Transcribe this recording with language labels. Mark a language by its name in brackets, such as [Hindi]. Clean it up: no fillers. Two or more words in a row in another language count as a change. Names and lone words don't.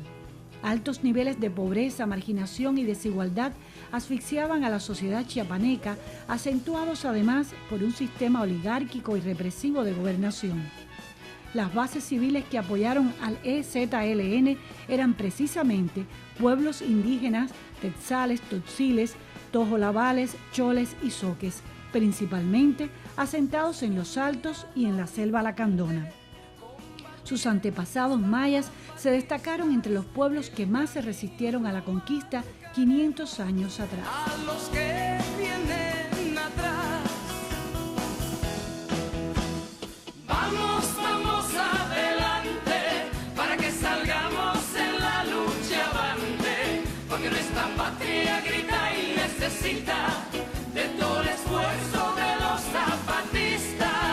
[Spanish] Altos niveles de pobreza, marginación y desigualdad asfixiaban a la sociedad chiapaneca, acentuados además por un sistema oligárquico y represivo de gobernación. Las bases civiles que apoyaron al EZLN eran precisamente pueblos indígenas, tetzales, totziles, tojolabales, choles y zoques, principalmente asentados en los altos y en la selva lacandona. Sus antepasados mayas se destacaron entre los pueblos que más se resistieron a la conquista 500 años atrás. A los que vienen atrás, vamos adelante, para que salgamos en la lucha avante, porque nuestra patria grita y necesita de todo el esfuerzo de los zapatistas.